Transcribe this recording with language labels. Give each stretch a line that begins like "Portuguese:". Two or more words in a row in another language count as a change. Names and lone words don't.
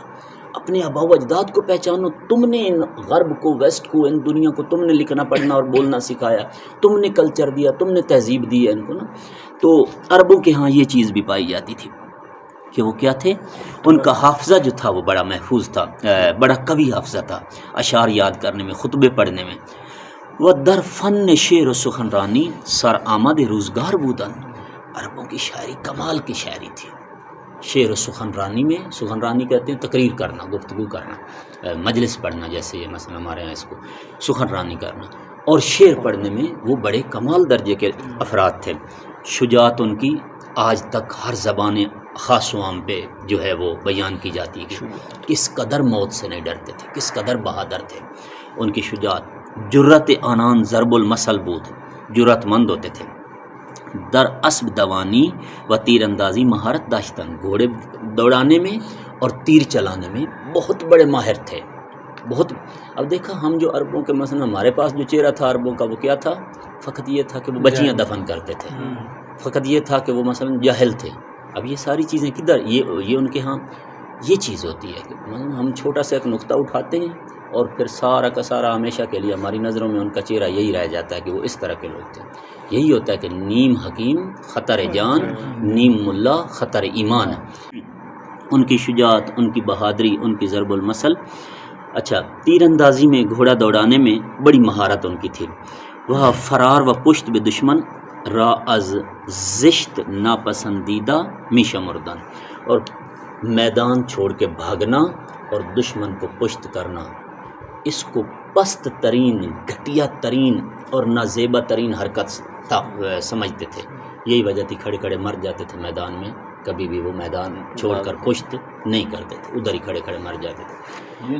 Urdu: اپنے آباء و اجداد کو پہچانو. تم نے ان غرب کو، ویسٹ کو، ان دنیا کو تم نے لکھنا پڑھنا اور بولنا سکھایا، تم نے کلچر دیا، تم نے تہذیب دی ہے ان کو نا. تو عربوں کے ہاں یہ چیز بھی پائی جاتی تھی کہ وہ کیا تھے، ان کا حافظہ جو تھا وہ بڑا محفوظ تھا، بڑا قوی حافظہ تھا اشعار یاد کرنے میں، خطبے پڑھنے میں.
Persian: وہ در فن شعر و سخنرانی سر آمد روزگار بودن.
Urdu: عربوں کی شاعری کمال کی شاعری تھی. شعر و سخنرانی میں، سخنرانی کہتے ہیں تقریر کرنا، گفتگو کرنا، مجلس پڑھنا، جیسے یہ مثلا ہمارے یہاں اس کو سخنرانی کرنا، اور شعر پڑھنے میں وہ بڑے کمال درجے کے افراد تھے. شجاعت ان کی آج تک ہر زبان خاص و عام پہ جو ہے وہ بیان کی جاتی ہے کہ کس قدر موت سے نہیں ڈرتے تھے، کس قدر بہادر تھے. ان کی شجاعت.
Persian: جرت آنان ضرب المثل بود.
Urdu: جرت مند ہوتے تھے.
Persian: در اسب دوانی و تیر اندازی مہارت داشتن.
Urdu: گھوڑے دوڑانے میں اور تیر چلانے میں بہت بڑے ماہر تھے. بہت. اب دیکھا ہم جو عربوں کے مثلا ہمارے پاس جو چہرہ تھا عربوں کا وہ کیا تھا؟ فقط یہ تھا کہ وہ بچیاں دفن کرتے تھے، فقط یہ تھا کہ وہ مثلا جاہل تھے. اب یہ ساری چیزیں کدھر، یہ ان کے ہاں یہ چیز ہوتی ہے کہ ہم چھوٹا سا ایک نقطہ اٹھاتے ہیں اور پھر سارا کا سارا ہمیشہ کے لیے ہماری نظروں میں ان کا چہرہ یہی رہ جاتا ہے کہ وہ اس طرح کے لوگ تھے. یہی ہوتا ہے کہ نیم حکیم خطر جان، نیم ملا خطر ایمان. ان کی شجاعت، ان کی بہادری، ان کی ضرب المثل. اچھا، تیر اندازی میں، گھوڑا دوڑانے میں بڑی مہارت ان کی تھی.
Persian: وہ فرار و پشت بے دشمن را از زشت ناپسندیدہ میشہ مردن.
Urdu: اور میدان چھوڑ کے بھاگنا اور دشمن کو پشت کرنا، اس کو پست ترین، گھٹیا ترین اور نازیبا ترین حرکت سمجھتے تھے. یہی وجہ تھی کھڑے کھڑے مر جاتے تھے میدان میں. کبھی بھی وہ میدان چھوڑ کر پشت نہیں کرتے تھے، ادھر ہی کھڑے کھڑے مر جاتے تھے.